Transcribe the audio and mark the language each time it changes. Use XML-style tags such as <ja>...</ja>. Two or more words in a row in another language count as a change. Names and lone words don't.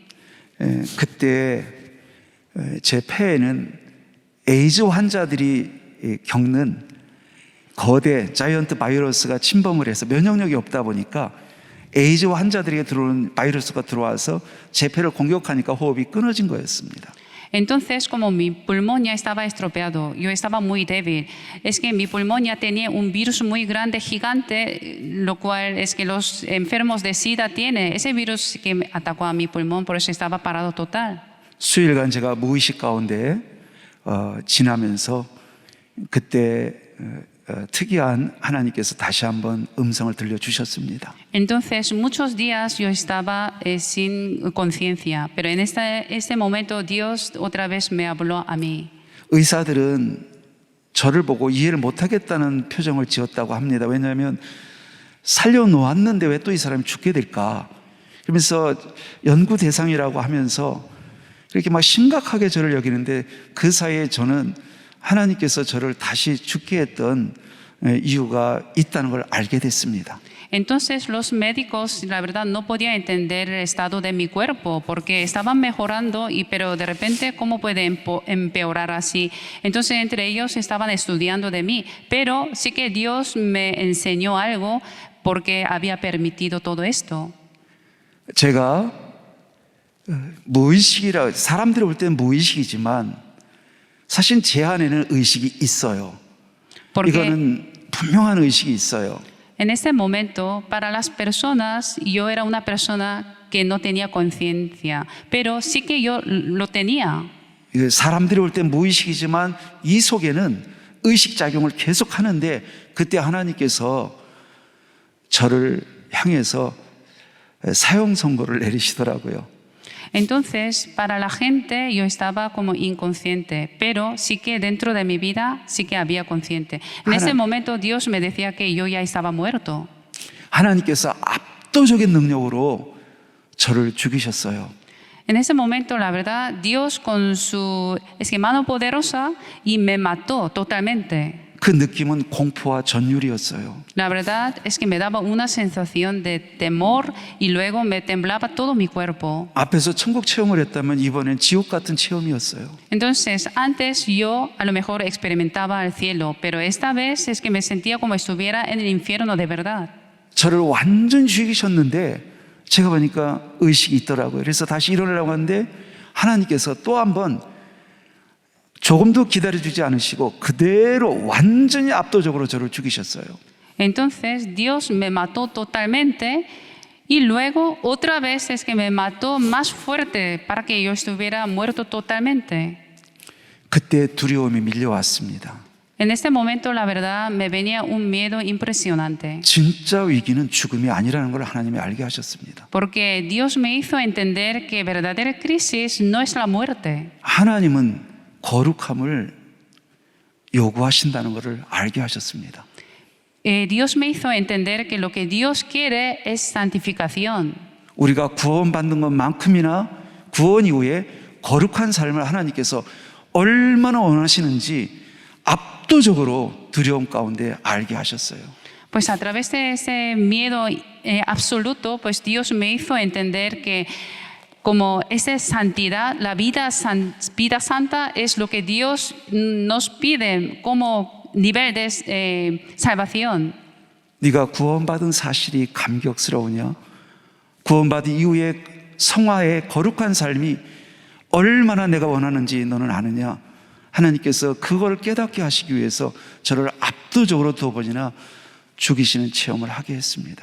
<ko>그때 제 폐에는 에이즈 환자들이 겪는 거대 자이언트 바이러스가 침범을 해서 면역력이 없다 보니까 에이즈 환자들에게 들어오는 바이러스가 들어와서 제 폐를 공격하니까 호흡이 끊어진 거였습니다.</ko> <es>Entonces, como mi pulmón ya estaba estropeado, yo estaba muy débil. Es que mi pulmón ya tenía un virus muy grande, gigante, lo cual es que los enfermos de SIDA tienen ese virus que atacó a mi pulmón, por eso estaba parado total.</es> <ko>수일간 제가 무의식 가운데 지나면서 그때 특이한 하나님께서 다시 한번 음성을 들려주셨습니다.</ko> <es>Entonces, muchos días yo estaba sin conciencia, pero en este momento Dios otra vez me habló a mí.</es> <ko>의사들은 저를 보고 이해를 못하겠다는 표정을 지었다고 합니다. 왜냐하면 살려놓았는데 왜 또 이 사람이 죽게 될까? 그러면서 연구 대상이라고 하면서 이렇게 막 심각하게 저를 여기는데 그 사이에 저는 하나님께서 저를 다시 죽게 했던 이유가 있다는 걸 알게 됐습니다.</ko> <es>Entonces los médicos, la verdad, no podían entender el estado de mi cuerpo porque estaban mejorando, pero de repente, ¿cómo puede empeorar así? Entonces entre ellos estaban estudiando de mí, pero sí que Dios me enseñó algo porque había permitido todo esto.</es> <ko>제가 무의식이라 사람들이 볼 때는 무의식이지만 사실 제 안에는 의식이 있어요. 이거는 분명한 의식이 있어요.</ko> <es>En este momento, para las personas, yo era una persona que no tenía conciencia, pero sí que yo lo tenía.</es> <ko>사람들이 볼 때 무의식이지만 이 속에는 의식 작용을 계속 하는데 그때 하나님께서 저를 향해서 사형 선고를 내리시더라고요.</ko> <es>Entonces, para la gente yo estaba como inconsciente, pero sí que dentro de mi vida sí que había consciente. En ese momento Dios me decía que yo ya estaba muerto.</es> <ko>하나님께서 압도적인 능력으로 저를 죽이셨어요.</ko> <es>En ese momento, la verdad, Dios con su mano poderosa y me mató totalmente.</es> <ko>그 느낌은 공포와 전율이었어요.</ko> <es>La verdad es que me daba una sensación de temor y luego me temblaba todo mi cuerpo.</es> <ko>앞에서 천국 체험을 했다면 이번엔 지옥 같은 체험이었어요.</ko> <es>Entonces, antes yo a lo mejor experimentaba el cielo, pero esta vez es que me sentía como estuviera en el infierno de verdad.</es> <ko>저를 완전 죽이셨는데 제가 보니까 의식이 있더라고요. 그래서 다시 일어나려고 하는데 하나님께서 또 한 번 조금도 기다려주지 않으시고 그대로 완전히 압도적으로 저를 죽이셨어요.</ko> <es>Entonces Dios me mató totalmente y luego otra vez es que me mató más fuerte para que yo estuviera muerto totalmente.</es> <ko>그때 두려움이 밀려왔습니다.</ko> <es>En este momento, la verdad, me venía un miedo impresionante.</es> <ko>진짜 위기는 죽음이 아니라는 걸 하나님이 알게 하셨습니다.</ko> <es>Porque Dios me hizo entender que verdadera crisis no es la muerte.</es> <ko>하나님은 거룩함을 요구하신다는 것을 알게 하셨습니다.</ko> <es>Dios me hizo entender que lo que Dios quiere es santificación.</es> <ko>우리가 구원받는 것만큼이나 구원 이후에 거룩한 삶을 하나님께서 얼마나 원하시는지 압도적으로 두려움 가운데 알게 하셨어요.</ko> <es>Pues a través de ese miedo absoluto, pues Dios me hizo entender que como esa santidad, la vida santa es lo que Dios nos pide como nivel de salvación.</es> <ko>네가 구원받은 사실이 감격스러우냐? 구원받은 이후에 성화의 거룩한 삶이 얼마나 내가 원하는지 너는 아느냐? 하나님께서 그걸 깨닫게 하시기 위해서 저를 압도적으로 두 번이나 죽이시는 체험을 하게 했습니다.</ko>